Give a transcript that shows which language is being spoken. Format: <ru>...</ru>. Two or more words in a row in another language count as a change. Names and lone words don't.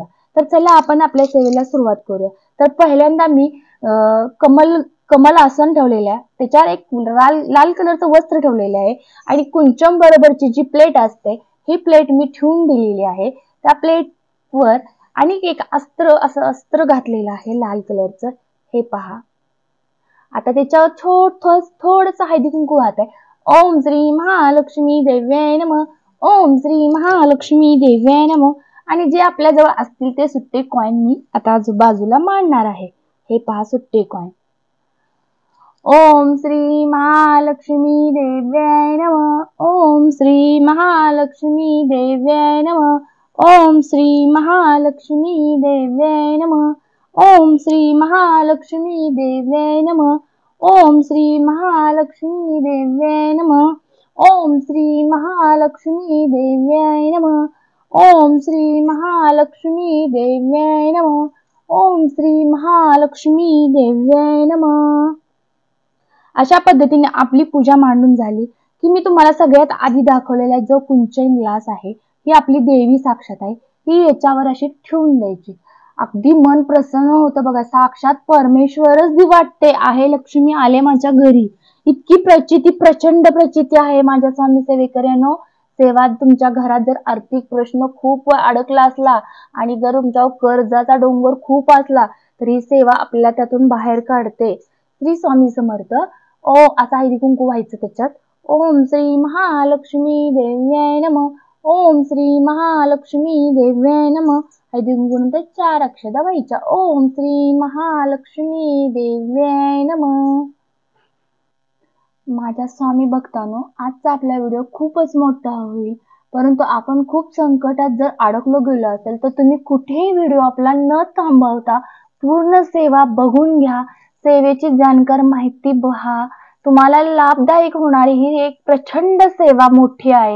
<mr>तर चला आपण आपल्या सेवेला सुरुवात करूया. तर पहिल्यांदा मी कमल आसन ठेवलेलं आहे, त्याच्यावर एक लाल कलरचं वस्त्र ठेवलेलं आहे आणि कुंचम बरोबरची जी प्लेट असते ही प्लेट मी ठेवून दिलेली आहे. त्या प्लेटवर आणि एक अस्त्र घातलेलं आहे लाल कलरचं, हे पहा. आता त्याच्यावर थोडस हळदी कुंकू वाहत आहे.</mr> <sa>ओम श्री महालक्ष्मी देव्याय नमः, ओम श्री महालक्ष्मी देव्याय नमः.</sa> <mr>आणि जे आपल्या जवळ असतील ते सुट्टे कॉइन मी आता बाजूला मांडणार आहे. हे पहा सुट्टे कॉइन.</mr> <sa>ओम श्री महालक्ष्मी देव्याय नमः, ओम श्री महालक्ष्मी देव्याय नमः, ओम श्री महालक्ष्मी देव्याय नमः, ओम श्री महालक्ष्मी देव्याय नमः, ओम श्री महालक्ष्मी देव्याय नमः, ओम श्री महालक्ष्मी देव्याय नमः, ओम श्री महालक्ष्मी देव्याय नमः, ओम श्री महालक्ष्मी देव्याय नमः.</sa> <mr>अशा पद्धतीने आपली पूजा मांडून झाली की मी तुम्हाला सगळ्यात आधी दाखवलेला जो कुंचन ग्लास आहे ही आपली देवी साक्षात आहे, ही याच्यावर अशी ठेवून द्यायची. अगदी मन प्रसन्न होतं बघा. साक्षात परमेश्वरच वाटते आहे, लक्ष्मी आले माझ्या घरी. इतकी प्रचिती, प्रचंड प्रचिती आहे माझ्या स्वामी सेवेकऱ्यांनो. सेवा तुमच्या घरात जर आर्थिक प्रश्न खूप अडकला असला आणि जर तुमच्यावर कर्जाचा डोंगर खूप असला तर ही सेवा आपल्याला त्यातून बाहेर काढते. श्री स्वामी समर्थ. असा हळदी कुंकू व्हायचं त्याच्यात.</mr> <sa>ओम श्री महालक्ष्मी देव्याय नमः, ओम श्री महालक्ष्मी देव्याय नमः.</sa> <mr>हळदी कुंकू नंतर 4 अक्षता व्हायच्या.</mr> <sa>ओम श्री महालक्ष्मी देव्याय नमः.</sa> <mr>माझ्या स्वामी भक्तांनो, आजचा आपला व्हिडिओ खूपच मोठा होईल, परंतु आपण खूप संकटात जर अडकलो गेलो असेल तर तुम्ही कुठेही व्हिडिओ आपला न थांबवता पूर्ण सेवा बघून घ्या. सेवेची जाणकार माहिती पहा. तुम्हाला लाभदायक होणारी ही एक प्रचंड सेवा मोठी आहे.</mr>